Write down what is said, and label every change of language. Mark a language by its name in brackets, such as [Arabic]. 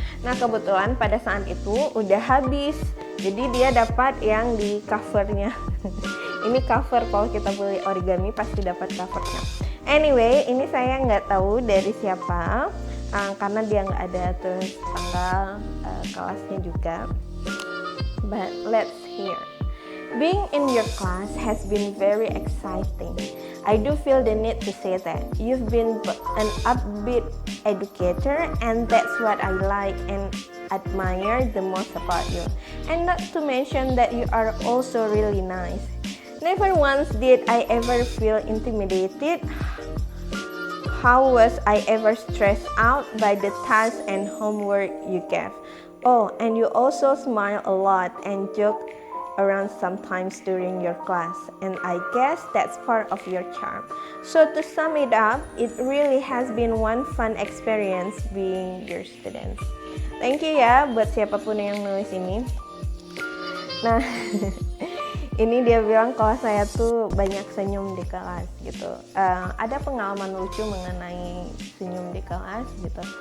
[Indonesian] Nah, kebetulan pada saat itu udah habis. Jadi dia dapat yang di covernya. Ini cover, kalau kita beli origami pasti dapat covernya. Anyway, ini saya nggak tahu dari siapa. Karena dia nggak ada tulis tanggal kelasnya juga. [English] But let's hear. Being in your class has been very exciting. I do feel the need to say that. You've been an upbeat educator, and that's what I like and admire the most about you. And not to mention that you are also really nice. Never once did I ever feel intimidated. How was I ever stressed out by the tasks and homework you gave? Oh, and you also smile a lot and joke around sometimes during your class, and I guess that's part of your charm. So to sum it up, it really has been one fun experience being your student. [Indonesian] Thank you ya buat siapapun yang nulis ini. Nah, ini dia bilang kalau saya tuh banyak senyum di kelas gitu. Ada pengalaman lucu mengenai senyum di kelas gitu.